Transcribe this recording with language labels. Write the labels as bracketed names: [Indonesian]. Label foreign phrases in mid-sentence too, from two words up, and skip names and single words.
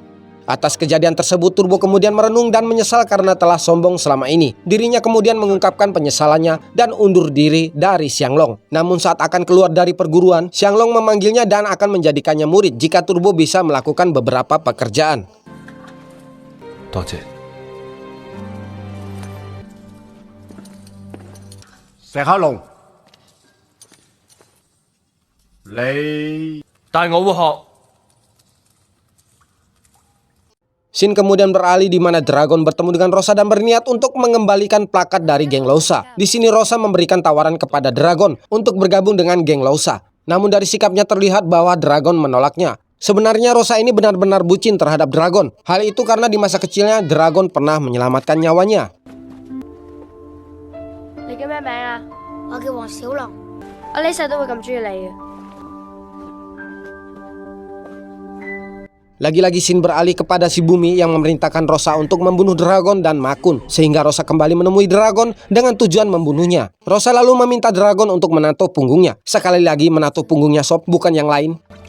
[Indonesian] Atas kejadian tersebut Turbo kemudian merenung dan menyesal karena telah sombong selama ini. Dirinya kemudian mengungkapkan penyesalannya dan undur diri dari Xianglong. Namun saat akan keluar dari perguruan, Xianglong memanggilnya dan akan menjadikannya murid jika Turbo bisa melakukan beberapa pekerjaan. [Cantonese] 多謝。石克龍，你但我會學。 [Indonesian] Shin kemudian beralih di mana Dragon bertemu dengan Rosa dan berniat untuk mengembalikan plakat dari geng Lousa. Di sini Rosa memberikan tawaran kepada Dragon untuk bergabung dengan geng Lousa. Namun dari sikapnya terlihat bahwa Dragon menolaknya. Sebenarnya Rosa ini benar-benar bucin terhadap Dragon. Hal itu karena di masa kecilnya Dragon pernah menyelamatkan nyawanya. [Cantonese] 你叫咩名啊？我叫黃小龍，我呢世都會咁中意你嘅。 [Indonesian] Lagi-lagi Shin beralih kepada si Bumi yang memerintahkan Rosa untuk membunuh Dragon dan Makun. Sehingga Rosa kembali menemui Dragon dengan tujuan membunuhnya. Rosa lalu meminta Dragon untuk menato punggungnya. Sekali lagi menato punggungnya Sop, bukan yang lain.